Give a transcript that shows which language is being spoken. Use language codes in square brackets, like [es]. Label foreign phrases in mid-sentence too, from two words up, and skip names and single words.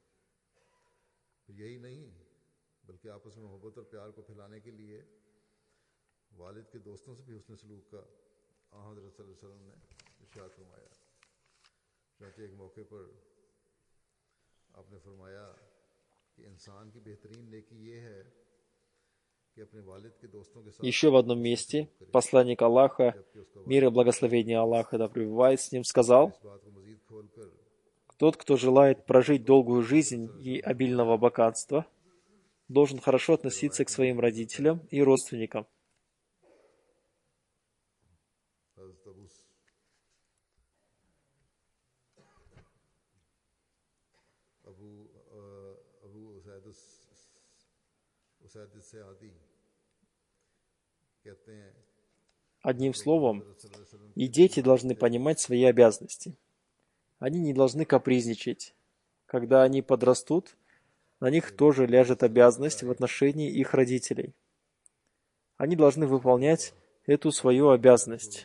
[ur] پھر یہی نہیں بلکہ آپس میں محبت اور پیار کو پھیلانے کے لیے والد کے دوستوں سے بھی حسن سلوک کا حضرت [ar] صلى الله عليه وسلم [ur] نے ارشاد فرمایا. چنانچہ ایک موقع پر آپ نے فرمایا کہ انسان کی بہترین نیکی یہ ہے کہ اپنے والد کے دوستوں کے ساتھ [ru] Еще в одном [ur] हुस्न [ru] месте [ur] سلوک کرے, [ru] посланник Аллаха, [ur] جبکہ اس کا [ru] мир и [ur] वालिद [ru] благословение Аллаха да пребывает с ним, [ur] और [ru] сказал: [ur] اس بات کو مزید کھول کر [ru] «Тот, кто желает [ur] एक [ru] прожить [ur] موقع پر [ru] долгую [ur] हज़रत [ru] жизнь [ar] صلى الله عليه [ru] и [ur] वसल्लम نے فرمایا, [ru] обильного богатства, должен хорошо [ur] दूसरे [ru] относиться [ur] روایت [ru] к [ur] میں بھی [ru] своим [ur] ذکر کرتا ہے [ru] родителям и родственникам». [ur] حضرت ابو اسید ساعدی کہتے ہیں [ru] Одним словом, и дети должны понимать свои обязанности. Они не должны капризничать. Когда они подрастут, на них тоже ляжет обязанность в отношении их родителей. Они должны выполнять эту свою обязанность.